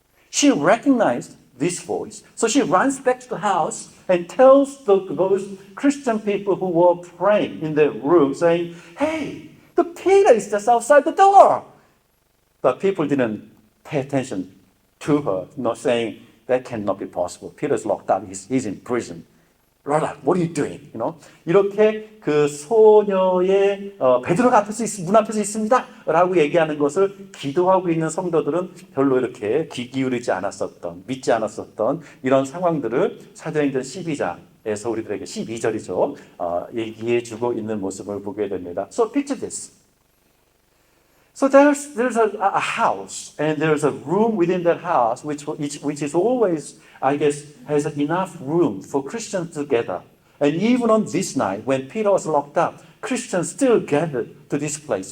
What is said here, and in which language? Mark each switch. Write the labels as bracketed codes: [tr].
[en] She recognized this voice. So she runs back to the house and tells those Christian people who were praying in the room, saying, hey, the Peter is just outside the door. But people didn't pay attention to her, not saying, that cannot be possible. Peter's locked up. He's in prison. Rhoda, what are you doing? You know? [ko] 이렇게 그 소녀의 베드로가 문 앞에서 있습니다. 라고 얘기하는 것을 기도하고 있는 성도들은 별로 이렇게 귀 기울이지 않았었던, 믿지 않았었던 이런 상황들을 사도행전 12장에서 우리들에게 12절이죠. 얘기해주고 있는 모습을 보게 됩니다. [en] So picture this. So there's a house, and there's a room within that house, which is always, I guess, has enough room for Christians to gather. And even on this night, when Peter was locked up, Christians still gathered to this place.